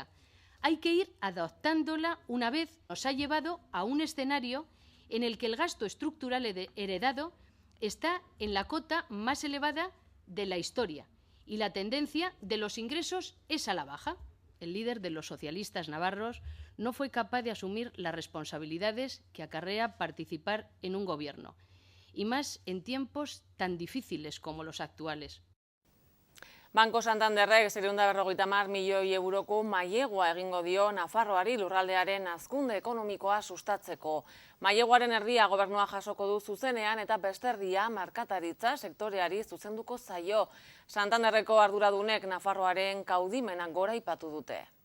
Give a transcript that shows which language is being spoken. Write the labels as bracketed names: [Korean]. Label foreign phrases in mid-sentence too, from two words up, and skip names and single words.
[Spanish] Hay que ir adoptándola una vez nos ha llevado a un escenario en el que el gasto estructural heredado está en la cota más elevada de la historia y la tendencia de los ingresos es a la baja. El líder de los socialistas navarros no fue capaz de asumir las responsabilidades que acarrea participar en un gobierno, y más en tiempos tan difíciles como los actuales. [Basque] Banco Santanderrek 650 milioi euroko mailegua egingo dio Nafarroari lurraldearen hazkunde ekonomikoa sustatzeko. Maileguaren erdia gobernua jasoko du zuzenean eta beste erdia merkataritza sektoreari zuzenduko zaio. Santanderreko arduradunek Nafarroaren kaudimena goraipatu dute.